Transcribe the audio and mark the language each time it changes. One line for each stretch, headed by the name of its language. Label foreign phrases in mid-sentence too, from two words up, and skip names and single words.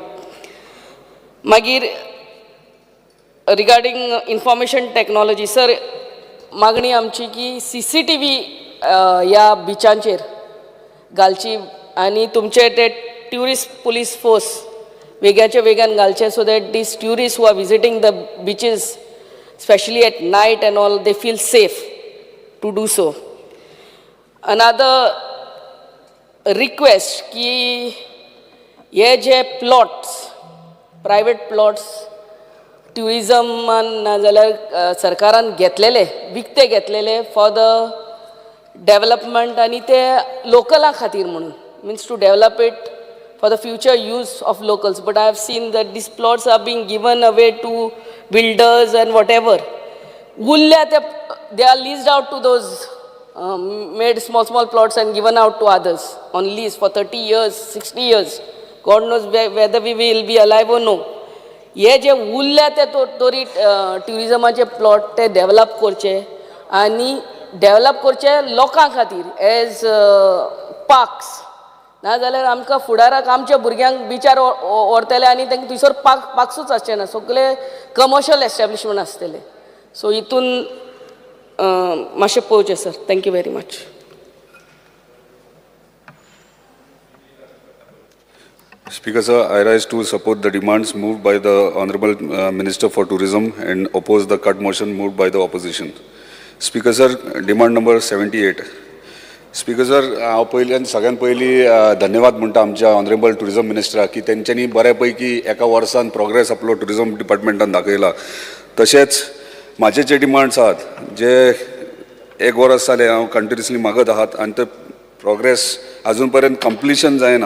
English: मागीर regarding information technology सर,
Konkani: मागणी आमची की CCTV ह्या बिचांचेर घालची आनी तुमचे ते
English: tourist police force
Konkani: वेगळ्याचे वेगळ्यान घालचे,
English: so that these tourists who are visiting the beaches specially at night and all they feel safe to do so. another request
Konkani: की हे जे प्लॉट्स,
English: private plots
Konkani: ट्युरिजमान नाजाल्यार सरकारान घेतलेले, विकते घेतलेले
English: for the development
Konkani: आनी ते लोकलां खातीर म्हणून,
English: means to develop it for the future use of locals. But I have seen that these plots are being given away to builders and whatever. They are leased out to those, made small plots and given out to others on lease for 30 years, 60 years. God knows whether we will be alive or no.
Konkani: हे जे उरल्या ते तरी ट्युरिजमाचे प्लॉट ते डेवलप करचे आनी डेवलप करचे लोकां खातीर
English: as parks.
Konkani: नाजाल्यार आमकां फुडाराक आमच्या भुरग्यांक बिचार व्हरतले आनी तांकां थंयसर पार्क्सूच आसचे ना, सगळे
English: commercial establishment
Konkani: आसतले. सो हितून मातशें पळोवचें सर.
English: thank you very much. Speaker sir, I rise to support the demands moved by the Honorable Minister for Tourism and oppose the cut motion moved by the opposition. Speaker sir, demand number 78.
Konkani: स्पीकर सर, हांव पयल्यान सगळ्यान पयलीं धन्यवाद म्हणटा आमच्या
English: honorable tourism
Konkani: मिनिस्टराक की तेंच्यांनी बऱ्यापैकी एका वर्सान प्रोग्रेस आपलो टुरिजम डिपार्टमेंटान दाखयला. तशेंच म्हाजे जे डिमांड्स आहात जे एक वर्स जालें हांव कंटिन्युअसली मागत आहात आनी ते प्रोग्रेस अजून पर्यंत कंप्लिशन जायना.